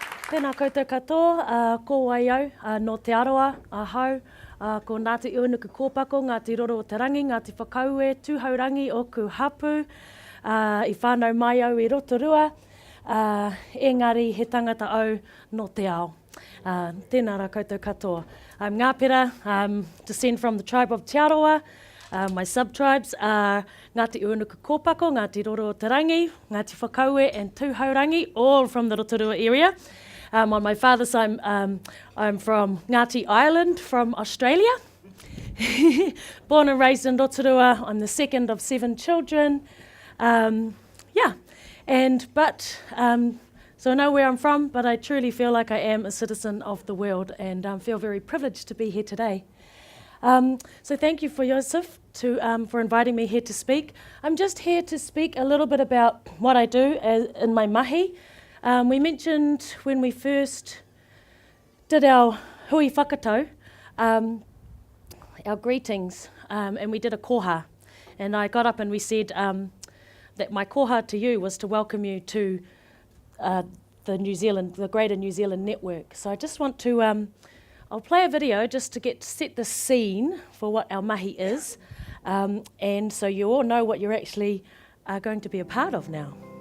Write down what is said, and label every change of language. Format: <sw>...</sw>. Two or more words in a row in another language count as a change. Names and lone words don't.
<mi>Tēnā koutou katoa, ko Waiau, no te aroa, hau, ko Ngāti Waiuku kōpako, Ngāti Roro o te rangi, Ngāti Whakaue, tūhaurangi o ku hapu, I whānau mai au I Rotorua, engari he tangata au no te ao. Tēnā rā koutou katoa.</mi> <en>I'm Ngapera, descend from the tribe of Te Aroa. My sub-tribes are Ngāti Waiuku kōpako, Ngāti Roro o te rangi, Ngāti Whakaue and tūhaurangi, all from the Rotorua area. On my father's side, I'm from Ngāti Island, from Australia. Born and raised in Rotorua. I'm the second of 7 children. So I know where I'm from, but I truly feel like I am a citizen of the world and feel very privileged to be here today. So thank you for Joseph for inviting me here to speak. I'm just here to speak a little bit about what I do in my mahi. We mentioned when we first did our</en> <mi>hui whakatau,</mi> <en>our greetings, and we did a koha. And I got up and we said that my koha to you was to welcome you to the Greater New Zealand Network. So I just want to, I'll play a video just to set the scene for what our mahi is, and so you all know what you're actually going to be a part of now.</en>